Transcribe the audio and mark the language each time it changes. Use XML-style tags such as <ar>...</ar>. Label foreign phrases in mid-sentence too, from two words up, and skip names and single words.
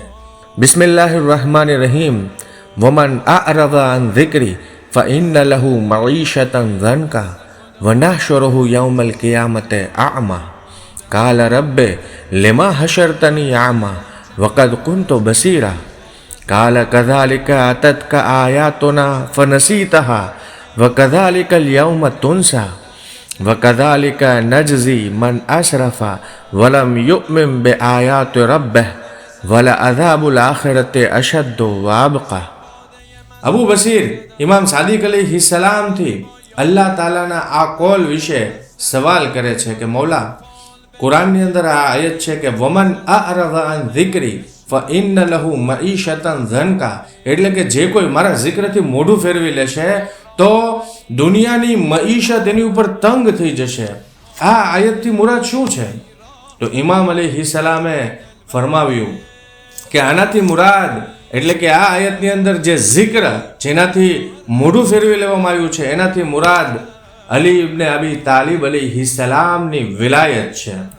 <ar>بسم الله الرحمن الرحيم ومن أعرض عن ذكري فإن له معيشة ضنكا ونحشره يوم القيامة أعمى قال رب لم حشرتني أعمى وقد كنت بصيرا قال كذلك أتتك آياتنا فنسيتها وكذلك اليوم تنسى وكذلك نجزي من أسرف ولم يؤمن بآيات ربه ولعذاب الآخرة أشد وأبقى.</ar> <gu>અબૂ બસીર ઇમામ સાદિક અલૈહિસ્સલામ થી અલ્લાહ તાલાના આ કૉલ વિષે સવાલ કરે છે કે મૌલા કુરાનની અંદર આ આયત છે કે</gu> <ar>ومن أعرض عن ذكري فإن له معيشة ضنكا</ar> <gu>એટલે કે જે કોઈ મારા જિક્રથી મોઢું ફેરવી લેશે તો દુનિયાની મઈશત એની ઉપર તંગ થઈ જશે। આ આયતથી મુરાદ શું છે? તો ઇમામ અલૈહિસ્સલામે ફરમાવ્યું કે આનાથી મુરાદ એટલે કે આ આયતની અંદર જે જિક્ર જેનાથી મોઢું ફેરવી લેવામાં આવ્યું છે એનાથી મુરાદ અલી ઇબ્ન અબી તાલિબ અલૈહિસ્સલામની વિલાયત છે।</gu>